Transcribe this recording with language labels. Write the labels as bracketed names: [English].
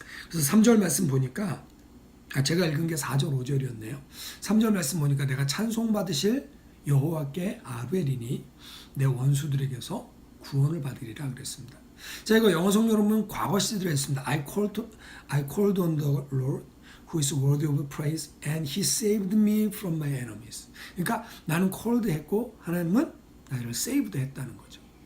[Korean] 그래서 3절 말씀 보니까 제가 읽은 게 4절 5절이었네요. 3절 말씀 보니까 내가 찬송받으실 여호와께 아뢰리니 내 원수들에게서 구원을 받으리라 그랬습니다. 자, 이거 영어 성경으로 보면 과거 시제로 했습니다. [English] I called on the Lord who is worthy of praise and he saved me from my enemies. [Korean] 그러니까 나는 called 했고 하나님은 나를 saved 했다는 거죠.